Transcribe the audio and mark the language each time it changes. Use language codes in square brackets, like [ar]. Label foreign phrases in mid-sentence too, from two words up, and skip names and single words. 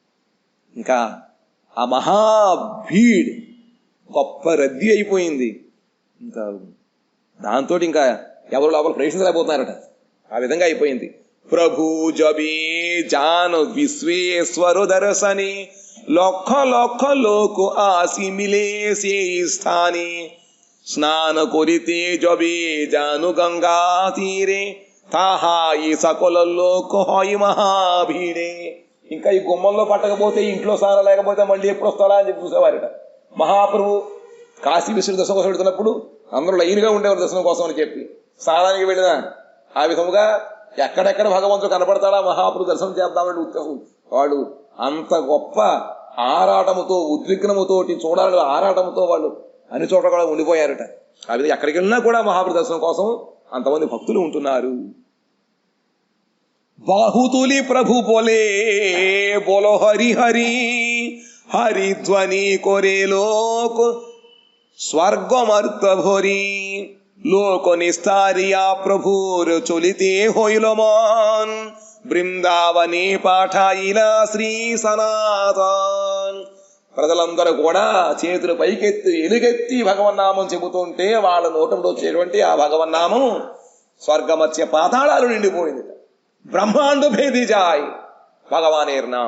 [te] ఇంకా ఆ మహాభీడ్ గొప్ప రద్దీ అయిపోయింది. ఇంకా దాంతో ఇంకా ఎవరు లోపల ప్రవేశించలేకపోతున్నారట. ఆ విధంగా అయిపోయింది. [bn] প্রভু যবে যান বিশ্বেশ্বর দর্শনে লক্ষ লক্ষ লোক আসি মিলে সেই স্থানে স্নান করিতে যবে জানু গঙ্গা తీరే তাহা এই সকল লোক হয় మహాభీడే. [te] ఇంకా ఈ గుమ్మంలో పట్టకపోతే ఇంట్లో స్నానం లేకపోతే మళ్ళీ ఎప్పుడు వస్తాడా అని చెప్పి చూసేవారట. మహాప్రభు కాశీ విశ్వ దర్శనం కోసం వెళుతున్నప్పుడు అందరూ లైన్గా ఉండేవారు దర్శనం కోసం అని చెప్పి. స్నానానికి వెళ్ళిన ఆ విధముగా ఎక్కడెక్కడ భగవంతుడు కనపడతాడా మహాప్రభు దర్శనం చేద్దామని ఉత్సాహం. వాళ్ళు అంత గొప్ప ఆరాటముతో ఉద్విగ్నముతోటి చూడాలి ఆరాటముతో వాళ్ళు అన్ని చోట్ల కూడా ఉండిపోయారట. ఆ విధంగా ఎక్కడికి వెళ్ళినా కూడా మహాప్రభు దర్శనం కోసం అంతమంది భక్తులు ఉంటున్నారు. [bn] বাহু তুলি প্রভু বলে বলো হরি হরি হরি ধ্বনি করে লোক স্বর্গমর্ত ভরি লোক নিস্তারিয়া প্রভুর চলিতে হইল মন বৃন্দাবনে পাঠাইলা শ্রী সনাতন. [te] ప్రజలందరూ కూడా చేతులు పైకెత్తి ఎలుగెత్తి భగవన్నామం చెబుతుంటే వాళ్ళ నోటంలో వచ్చేటువంటి ఆ భగవన్నామం స్వర్గమత్య పాతాళాలు నిండిపోయింది. [bn] ব্রহ্মাণ্ড ভেদি যায় ভগবানের নাম.